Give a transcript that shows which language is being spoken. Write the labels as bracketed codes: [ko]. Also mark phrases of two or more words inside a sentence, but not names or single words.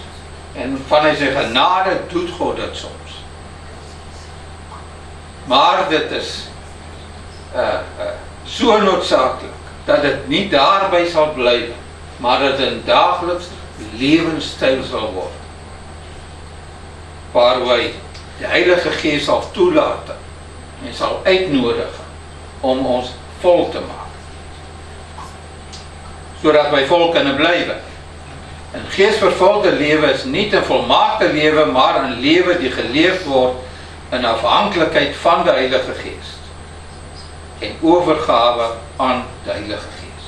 [nl] En vanuit zijn genade doet God het soms. Maar dit is zo noodzakelijk dat het niet daarbij zal blijven, maar dat het een dagelijks levensstijl zal worden. Waar wij de Heilige Geest zal toelaten en zal uitnodigen om ons vol te maak, [af] sodat my vol kan blywe. 'n Geesvervulde lewe is nie 'n volmaakte lewe, maar 'n lewe die geleef word in afhanklikheid van die Heilige Gees en oorgawe aan die Heilige Gees.